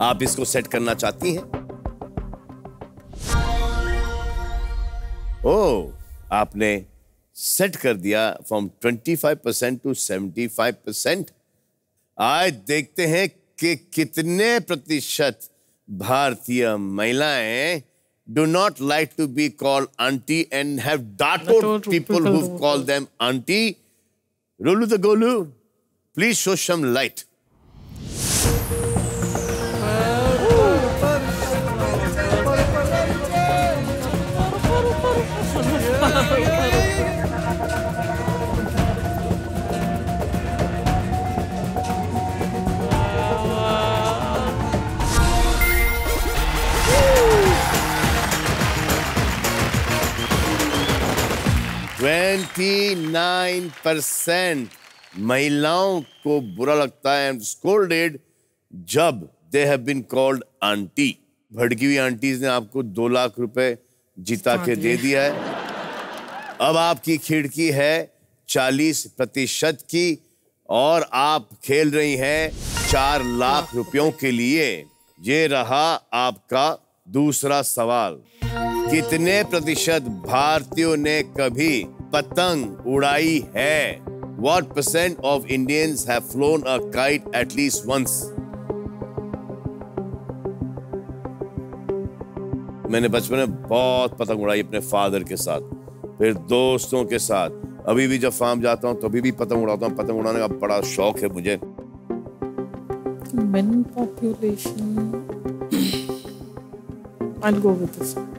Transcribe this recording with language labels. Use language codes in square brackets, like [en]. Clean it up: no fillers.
[hi] आप इसको सेट करना चाहती हैं? ओह, आपने सेट कर दिया फ्रॉम 25% टू 75%। आज देखते हैं कि कितने प्रतिशत भारतीय महिलाएं [en] do not like to be called auntie and have dated people who call them auntie. Rolu the Golu, please show some light. [hi] %29% महिलाओं को बुरा लगता है [en] and scolded [hi] जब [en] they have been called auntie। [hi] भड़की हुई आंटीज ने आपको 2 लाख रुपए जिता के दे दिया है। अब आपकी खिड़की है 40% की और आप खेल रही हैं 4 लाख रुपयों के लिए। ये रहा आपका दूसरा सवाल। कितने प्रतिशत भारतीयों ने कभी पतंग उड़ाई है? [en] What % of Indians have flown a kite at least once? [hi] मैंने बचपन में बहुत पतंग उड़ाई अपने फादर के साथ, फिर दोस्तों के साथ। अभी भी जब फार्म जाता हूँ तो अभी भी पतंग उड़ाता हूँ। पतंग उड़ाने का बड़ा शौक है मुझे। [en] Men population, I'll go with this.